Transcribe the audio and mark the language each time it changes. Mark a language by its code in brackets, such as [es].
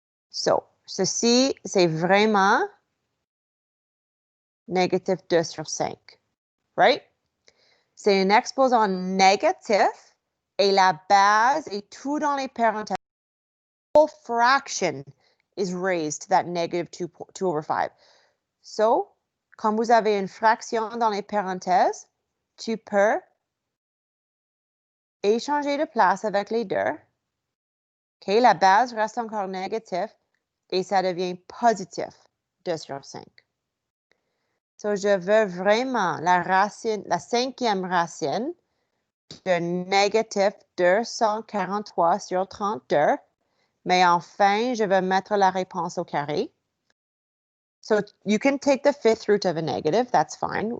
[fr] So, ceci, c'est vraiment négatif 2 sur 5. Right? C'est un exposant négatif et la base est tout dans les parenthèses. [en] The whole fraction is raised to that negative 2 over 5. [fr] So, quand vous avez une fraction dans les parenthèses, tu peux échanger de place avec les deux. OK, la base reste encore négative et ça devient positif 2 sur 5. So, je veux vraiment la racine, la cinquième racine de négatif 243 sur 32. Mais enfin, je vais mettre la réponse au carré. [en] So you can take the fifth root of a negative, that's fine.